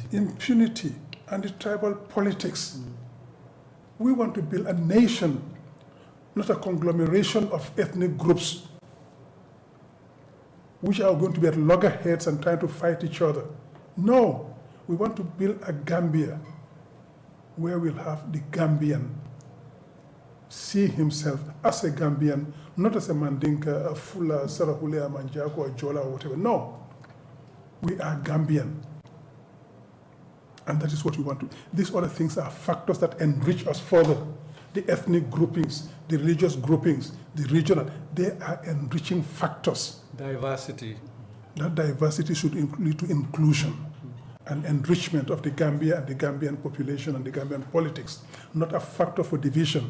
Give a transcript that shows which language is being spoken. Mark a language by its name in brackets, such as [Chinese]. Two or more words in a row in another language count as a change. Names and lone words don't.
[English] Impunity and the tribal politics. We want to build a nation, not a conglomeration of ethnic groups which are going to be at loggerheads and trying to fight each other. No, we want to build a Gambia where we'll have the Gambian see himself as a Gambian, not as a Mandinka, a Fula, Sarahule, a Manjago, a Jola, or whatever. No, we are Gambian. And that is what we want to. These other things are factors that enrich us further. The ethnic groupings, the religious groupings, the regional, they are enriching factors. Diversity. That diversity should lead to inclusion and enrichment of the Gambia and the Gambian population and the Gambian politics, not a factor for division.